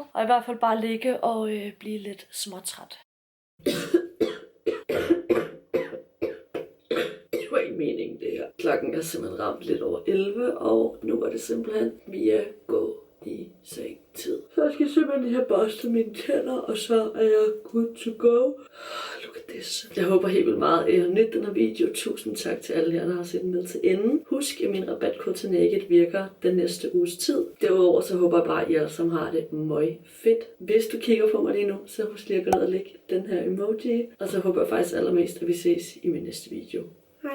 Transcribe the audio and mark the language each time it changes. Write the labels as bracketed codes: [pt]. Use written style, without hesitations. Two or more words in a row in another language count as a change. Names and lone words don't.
[da] Og i hvert fald bare ligge og blive lidt småtræt. Mening det her. Klokken er simpelthen ramt lidt over 11, og nu er det simpelthen via gå i seng tid. Så jeg skal simpelthen lige have børstet mine tænder, og så er jeg [en] good to go. Look at this. [da] Jeg håber helt vildt meget, at I har nydt den her video. Tusind tak til alle jer, der har set med til enden. Husk, at min rabatkode til Naked virker den næste uges tid. Derudover så håber jeg bare, at I alle sammen har det møg fedt. Hvis du kigger på mig lige nu, så husk lige at gå ned og lægge den her emoji. Og så håber jeg faktisk allermest, at vi ses i min næste video.